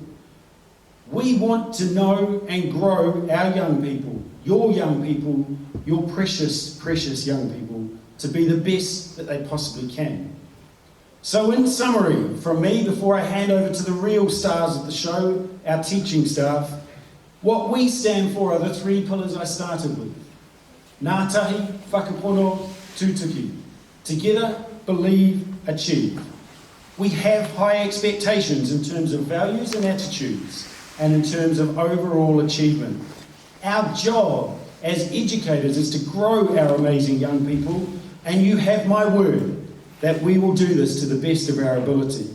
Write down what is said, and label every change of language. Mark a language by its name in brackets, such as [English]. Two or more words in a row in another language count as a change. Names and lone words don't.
[English] We want to know and grow our young people, your precious, precious young people, to be the best that they possibly can. So in summary, from me, before I hand over to the real stars of the show, our teaching staff, what we stand for are the 3 pillars I started with. [Māori] Ngātahi, whakapono, tūtuki. [English] Together, believe, achieve. We have high expectations in terms of values and attitudes, and in terms of overall achievement. Our job as educators is to grow our amazing young people, and you have my word that we will do this to the best of our ability.